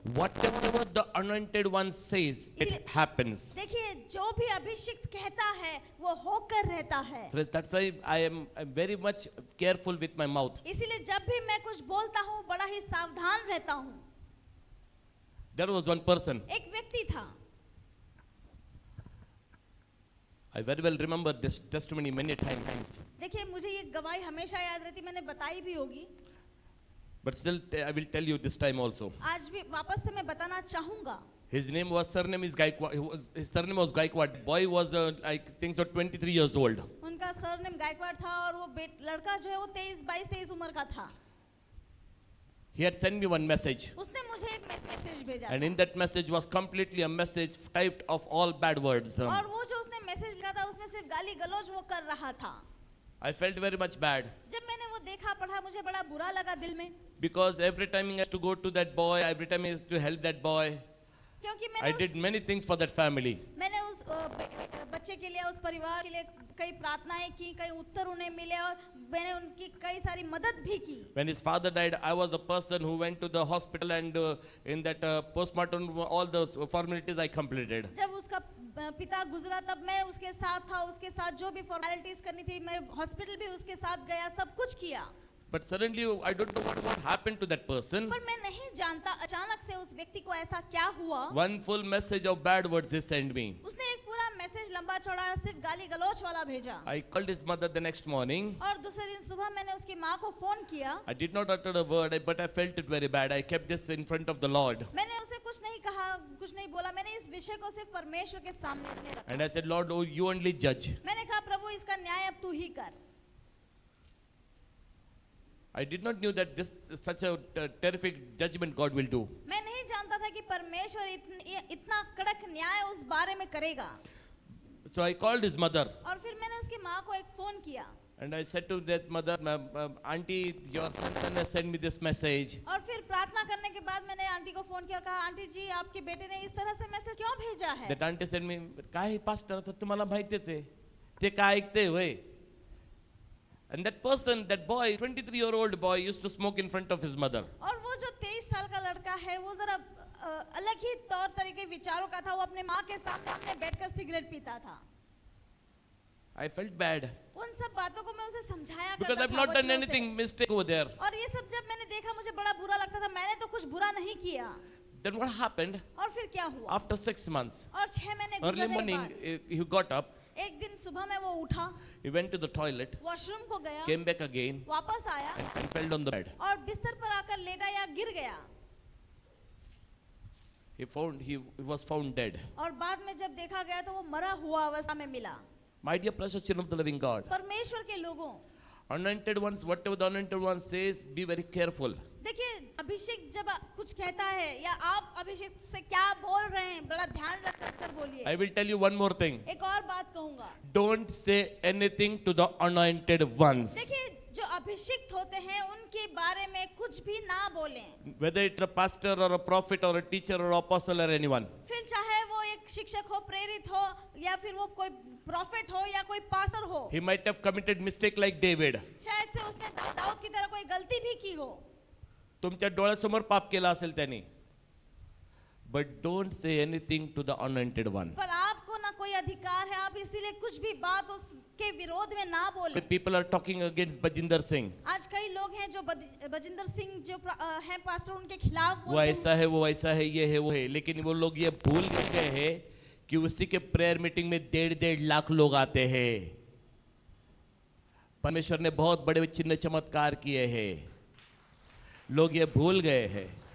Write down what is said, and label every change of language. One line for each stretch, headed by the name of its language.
English: Whatever the anointed one says, it happens.
Hindi: देखिए, जो भी अभिषिक्त कहता है वो होकर रहता है।
English: Praise- That's why I'm very much careful with my mouth.
Hindi: इसीलिए जब भी मैं कुछ बोलता हूँ बड़ा ही सावधान रहता हूँ।
English: There was one person.
Hindi: एक व्यक्ति था,
English: I very well remember this testimony many times.
Hindi: देखिए मुझे ये गवाही हमेशा याद रहती, मैंने बताई भी होगी,
English: But still, I will tell you this time also.
Hindi: आज भी वापस से मैं बताना चाहूंगा।
English: His surname is Gaikwad. His surname was Gaikwad. Boy was, I think so, 23 years old.
Hindi: उनका सरनेम गायकवाड़ था और वो लड़का जो है वो 23 उम्र का था।
English: He had sent me one message.
Hindi: उसने मुझे एक मैसेज भेजा
English: And
Hindi: था।
English: in that message was completely a message typed of all bad words.
Hindi: और वो जो उसने मैसेज लिखा था उसमें सिर्फ गाली गलौज वो कर रहा था।
English: I felt very much bad.
Hindi: जब मैंने वो देखा पढ़ा मुझे बड़ा बुरा लगा दिल में,
English: Because every time he has to go to that boy, every time he has to help that boy,
Hindi: क्योंकि
English: I did many things for that family.
Hindi: मैंने उस बच्चे के लिए, उस परिवार के लिए कई प्रार्थनाएं की, कई उत्तर उन्हें मिले और मैंने उनकी कई सारी मदद भी की।
English: When his father died, I was the person who went to the hospital and in that postmortem, all those formalities I completed.
Hindi: जब उसका पिता गुजरा तब मैं उसके साथ था, उसके साथ जो भी फॉर्मेलिटीज करनी थी मैं हॉस्पिटल भी उसके साथ गया, सब कुछ किया।
English: But suddenly, I don't know what happened to that person.
Hindi: पर मैं नहीं जानता अचानक से उस व्यक्ति को ऐसा क्या हुआ।
English: One full message of bad words he sent me.
Hindi: उसने एक पूरा मैसेज लंबा चौड़ा सिर्फ गाली गलौच वाला भेजा।
English: I called his mother the next morning.
Hindi: और दूसरे दिन सुबह मैंने उसकी माँ को फोन किया।
English: I did not utter a word, but I felt it very bad. I kept this in front of the Lord.
Hindi: मैंने उसे कुछ नहीं कहा, कुछ नहीं बोला, मैंने इस विषय को सिर्फ परमेश्वर के सामने रखा।
English: And I said, Lord, oh, you only judge.
Hindi: मैंने कहा प्रभु इसका न्याय अब तू ही कर।
English: I did not knew that this such a terrific judgment God will do.
Hindi: मैं नहीं जानता था कि परमेश्वर इतना कड़क न्याय उस बारे में करेगा।
English: So I called his mother.
Hindi: और फिर मैंने उसकी माँ को एक फोन किया।
English: And I said to that mother, Auntie, your son has sent me this message.
Hindi: और फिर प्रार्थना करने के बाद मैंने आंटी को फोन किया और कहा आंटी जी आपके बेटे ने इस तरह से मैसेज क्यों भेजा है।
English: That auntie said me,
Marathi: काय pastor तर तुम्हाला माहितीच आहे ते काय ऐकते होय.
English: And that person, that boy, 23-year-old boy, used to smoke in front of his mother.
Hindi: और वो जो 23 साल का लड़का है वो जरा अलग ही तौर तरीके विचारों का था। वो अपने माँ के सामने बैठकर सिगरेट पीता था।
English: I felt bad
Hindi: उन सब बातों को मैं उसे समझाया
English: because
Hindi: करता
English: I've
Hindi: था
English: not done
Hindi: वचनों से।
English: anything mistake over there.
Hindi: और ये सब जब मैंने देखा मुझे बड़ा बुरा लगता था, मैंने तो कुछ बुरा नहीं किया।
English: Then what happened?
Hindi: और फिर क्या हुआ?
English: After 6 months,
Hindi: और 6 महीने
English: early
Hindi: गुजरने के
English: morning,
Hindi: बाद
English: he got up,
Hindi: एक दिन सुबह में वो उठा,
English: he went to the toilet,
Hindi: washroom को गया,
English: came back again,
Hindi: वापस आया
English: and fell on the bed.
Hindi: और बिस्तर पर आकर लेटा या गिर गया।
English: He was found dead.
Hindi: और बाद में जब देखा गया तो वो मरा हुआ अवस्था में मिला।
English: My dear precious children of the living God,
Hindi: परमेश्वर के लोगों,
English: anointed ones, whatever the anointed one says, be very careful.
Hindi: देखिए अभिषेक जब कुछ कहता है या आप अभिषेक से क्या बोल रहे हैं बड़ा ध्यान रख कर बोलिए।
English: I will tell you one more thing.
Hindi: एक और बात कहूंगा,
English: Don't say anything to the anointed ones.
Hindi: देखिए जो अभिषिक्त होते हैं उनके बारे में कुछ भी ना बोलें।
English: Whether it's a pastor or a prophet or a teacher or apostle or anyone.
Hindi: फिर चाहे वो एक शिक्षक हो, प्रेरित हो या फिर वो कोई प्रॉफिट हो या कोई पास्टर हो।
English: He might have committed mistake like David.
Hindi: शायद से उसने दाऊद की तरह कोई गलती भी की हो।
Marathi: तुमच्या डोळ्यासमोर पाप केला असेल त्याने.
English: But don't say anything to the anointed one.
Hindi: पर आपको ना कोई अधिकार है, आप इसीलिए कुछ भी बात उसके विरोध में ना बोलें।
English: The people are talking against Bajinder Singh.
Hindi: आज कई लोग हैं जो बजिंदर सिंह जो हैं पास्टर उनके खिलाफ वो बोलते हैं। ऐसा है, वो ऐसा है, ये है, वो है. लेकिन वो लोग ये भूल गए हैं कि उसी के प्रेयर मीटिंग में 1.5 लाख लोग आते हैं. परमेश्वर ने बहुत बड़े चिन्ह चमत्कार किए हैं. लोग ये भूल गए हैं.